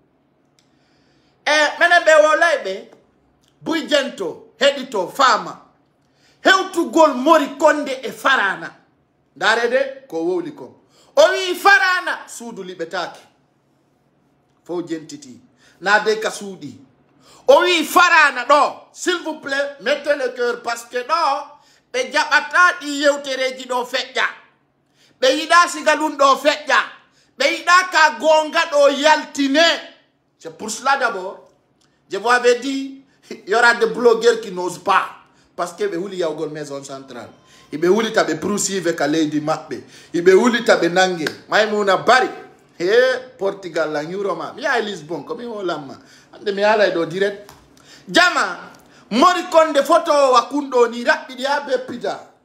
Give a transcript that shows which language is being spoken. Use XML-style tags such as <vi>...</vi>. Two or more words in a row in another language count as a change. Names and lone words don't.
<ff>menen ɓe wolayɓe buy jento heɗito faama hewtugol Mori Condé e Farana darede ko wowli kon o wi Farana suudu liɓetake fo jentiti na de ka suuɗi o wi Farana ɗo</ff> <fr>s'il vous plaît mettez le cœur parce que</fr> <ff>ɗo ɓe jaɓata ɗi yewtereji ɗo feƴƴa ɓe yiɗa siga ɗum ɗo feƴƴa ɓe yiɗa ka gonga ɗo yaltine</ff> <fr>c'est pour cela d'abord je vous avais dit il y aura des blogueurs qui n'osent pas</fr> <ff>parce que ɓe huli yawgol</ff> <fr>maison centrale</fr> <ff>iɓe hulita ɓe poursuive ka leydi maɓɓe iɓe hulita ɓe nangue Maimouna Bari Portugal la ñuroma mi yaha Lisbon komi holanma hande mi alay ɗo direct jama Mori Condé photo wakunɗo ni raɓɓiɗi ha beppita</ff>